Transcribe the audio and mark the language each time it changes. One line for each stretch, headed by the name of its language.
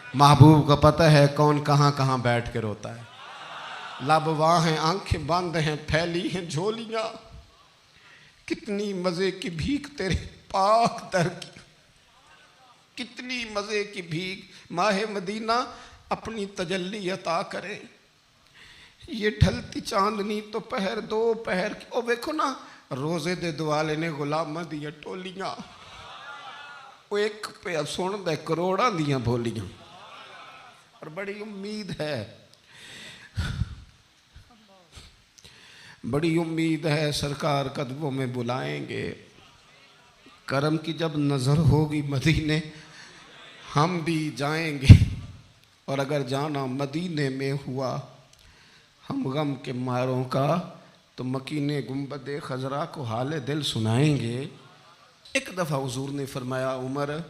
Urdu: محبوب کو پتہ ہے کون کہاں کہاں بیٹھ کے روتا ہے. لب واہ ہیں, آنکھیں بند ہیں, پھیلی ہیں جھولیاں. کتنی مزے کی بھیک تیرے پاک در کی, کتنی مزے کی بھیک. ماہ مدینہ اپنی تجلی عطا کرے. یہ ڈھلتی چاندنی تو پہر دو پہر کی.
Punjabi: او دیکھو نا, روزے دے دوالے نے غلامہ دیا ٹولیاں. وہ ایک پہ سن دے کروڑاں دیاں بولیاں
Urdu: اور بڑی امید ہے، بڑی امید ہے سرکار قدموں میں بلائیں گے۔ کرم کی جب نظر ہوگی مدینے ہم بھی جائیں گے، اور اگر جانا مدینے میں ہوا ہم غم کے ماروں کا تو مکین گنبد خضرا کو حال دل سنائیں گے۔ ایک دفعہ حضور نے فرمایا عمر،